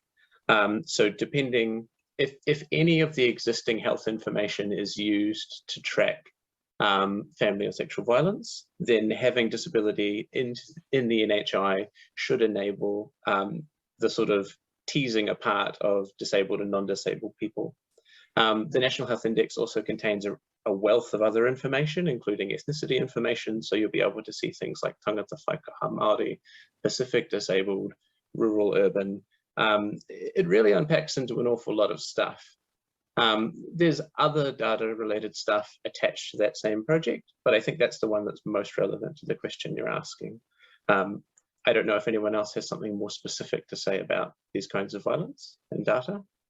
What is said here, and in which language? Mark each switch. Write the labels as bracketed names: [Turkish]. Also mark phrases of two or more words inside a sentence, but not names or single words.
[English] So depending, if any of the existing health information is used to track family or sexual violence, then having disability in the NHI should enable the sort of teasing apart of disabled and non-disabled people. The National Health Index also contains a wealth of other information, including ethnicity information, so you'll be able to see things like [Māori] tangata whaikaha Māori, [English] Pacific disabled, rural, urban. It really unpacks into an awful lot of stuff. There's other data related stuff attached to that same project, but I think that's the one that's most relevant to the question you're asking. I don't know if anyone else has something more specific to say about these kinds of violence and data.